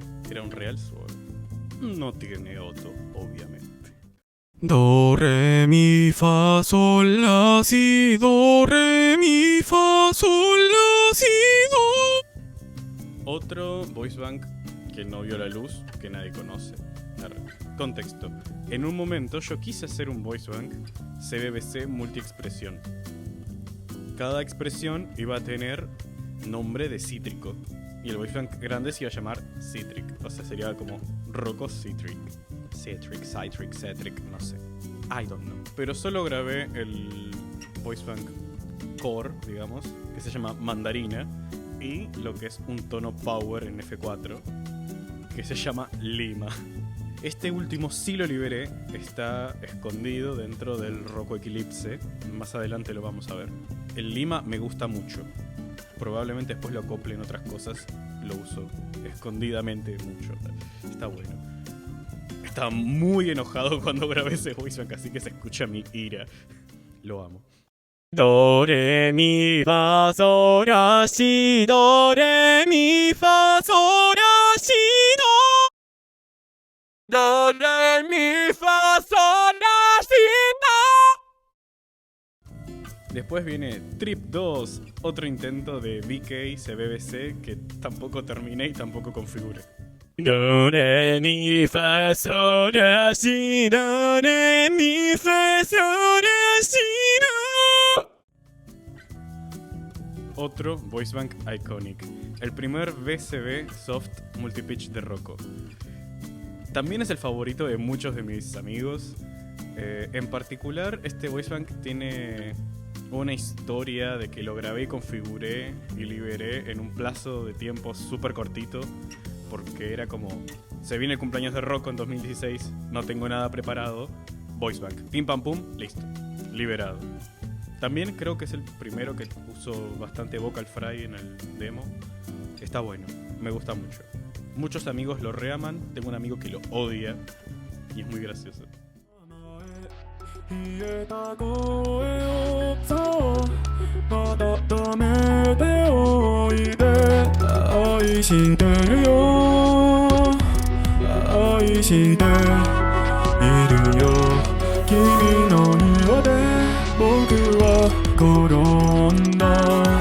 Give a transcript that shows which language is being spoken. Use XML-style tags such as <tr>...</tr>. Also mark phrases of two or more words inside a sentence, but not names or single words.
<es>Era un Real suave. No tiene otro, obviamente. Do, re, mi, fa, sol, la, si, do, re, mi, fa, sol, la, si, do. Otro voiceband que no vio la luz, que nadie conoce. Contexto. En un momento yo quise hacer un voiceband CBBC multiexpresión. Cada expresión iba a tener nombre de cítrico. Y el voiceband grande se iba a llamar Citric. O sea, sería como Rocco Citric. Citric, no sé.</es> <en>I don't know.</en> <es>Pero solo grabé el voiceband core, digamos, que se llama Mandarina. Y lo que es un tono power en F4, que se llama Lima. Este último sí lo liberé, está escondido dentro del Rocco Eclipse. Más adelante lo vamos a ver. El Lima me gusta mucho. Probablemente después lo acople en otras cosas. Lo uso escondidamente mucho. Está bueno. Estaba muy enojado cuando grabé ese voiceband, así que se escucha mi ira. Lo amo. Do, re, mi, fa, sol, la, si, do, re, mi, fa, sol, la, si, do. Do, re, mi, fa, sol, la, si, do. Después viene Trip 2, otro intento de VK CBBC que tampoco terminé y tampoco configuré. Do, re, mi, fa, sol, la, si, do, re, mi, fa, sol, la, si, do. Otro</es> <en>voice bank iconic,</en> <es>el primer VCB</es> <en>soft multipitch</en> <es>de Rocco. También es el favorito de muchos de mis amigos. En particular, este</es> <en>voice bank</en> <es>tiene una historia de que lo grabé y configuré y liberé en un plazo de tiempo súper cortito, porque era como, se viene el cumpleaños de Rocco en 2016, no tengo nada preparado,</es> <en>voice bank,</en> <es>pim pam pum, listo, liberado. También creo que es el primero que uso bastante</es> <en>vocal fry</en> <es>en el demo. Está bueno, me gusta mucho. Muchos amigos lo reaman, tengo un amigo que lo odia y es muy gracioso.</es> <ja>言えた声をそう温めておいで愛してるよ愛しているよ君の庭で僕は転んだ</ja>